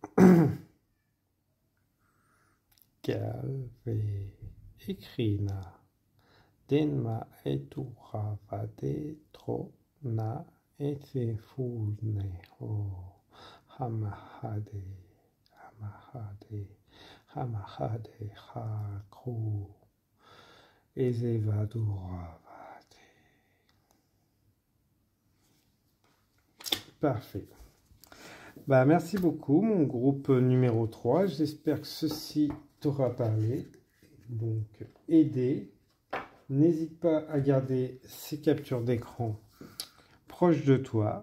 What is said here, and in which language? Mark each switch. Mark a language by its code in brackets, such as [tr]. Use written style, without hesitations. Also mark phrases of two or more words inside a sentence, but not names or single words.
[fr] Calvé écrina denma etura vade trona etefune o hamahade hamahade hamahade hakru ezevadura vade. Parfait. Bah, merci beaucoup, mon groupe numéro 3. J'espère que ceci t'aura parlé. Donc, aider. N'hésite pas à garder ces captures d'écran proches de toi.